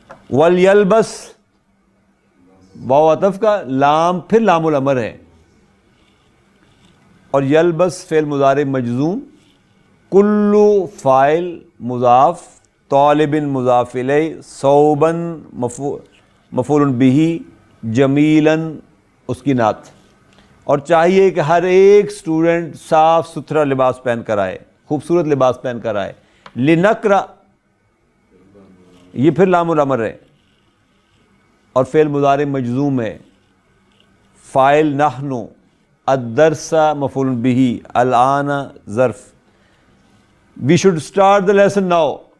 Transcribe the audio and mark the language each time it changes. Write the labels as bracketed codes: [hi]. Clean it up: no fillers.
[ar] ولیلبس واو عطف کا، لام پھر لام الامر ہے، اور یلبس فعل مضارع مجزوم، کلو فاعل مضاف، طالب مضاف الیہ، صوبا مفعول بہ، جمیلا اس کی نعت. [ur] اور چاہیے کہ ہر ایک اسٹوڈنٹ صاف ستھرا لباس پہن کر آئے، خوبصورت لباس پہن کر آئے. لنقرأ یہ پھر لام الامر ہے اور فعل مضارع مجزوم ہے. [ar] فاعل نحن، الدرس مفعول بہ، الآن ظرف. [en] We should start the lesson now.